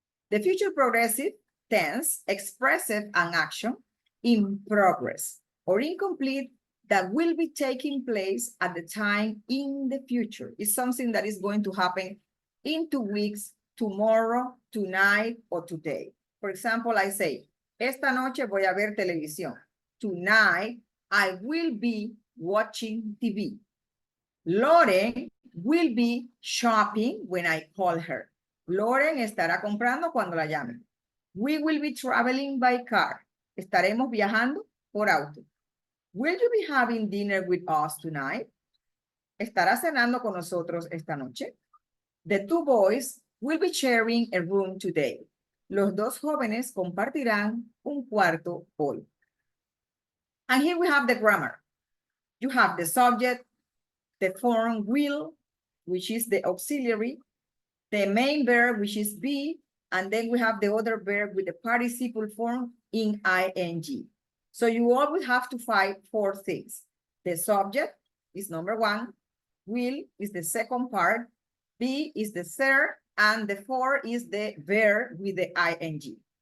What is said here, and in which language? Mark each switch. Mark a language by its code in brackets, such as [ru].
[en] The future progressive tense expresses an action in progress or incomplete that will be taking place at the time in the future. It's something that is going to happen in 2 weeks, tomorrow, tonight, or today. For example, I say, [es] esta noche voy a ver televisión. [en] Tonight, I will be watching TV. Lauren will be shopping when I call her. [es] Lauren estará comprando cuando la llame. [en] We will be traveling by car. [es] Estaremos viajando por auto. [en] Will you be having dinner with us tonight? [es] ¿Estará cenando con nosotros esta noche? [en] The 2 boys will be sharing a room today. [es] Los dos jóvenes compartirán un cuarto hoy. [en] And here we have the grammar. You have the subject, the form will, which is the auxiliary, the main verb, which is be, and then we have the other verb with the participle form in ing. So you always have to find 4 things. The subject is number 1, will is the second part, be is the third, and the 4 is the verb with the ing.